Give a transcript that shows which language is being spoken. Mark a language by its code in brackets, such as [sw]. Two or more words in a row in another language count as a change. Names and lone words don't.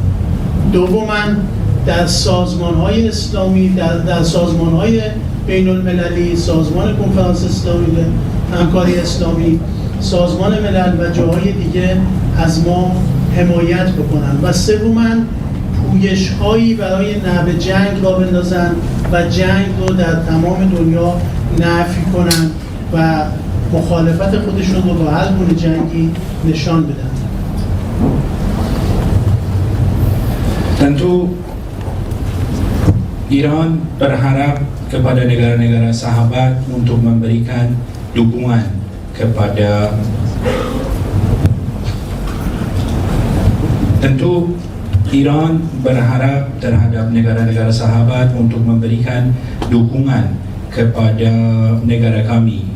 [fa] دوماً در سازمان‌های اسلامی، در سازمان‌های بین‌المللی، سازمان کنفرانس اسلامی، همکاری اسلامی، سازمان ملل و جاهای دیگه از ما حمایت بکنند. و سوماً پویش‌هایی برای نهب جنگ را بندازند و جنگ رو در تمام دنیا نفی کنند و مخالفت خودشون رو با هر گونه جنگی نشان بدن. [id] Tentu Iran berharap kepada negara-negara sahabat untuk memberikan dukungan kepada tentu Iran berharap terhadap negara-negara sahabat untuk memberikan dukungan kepada negara kami.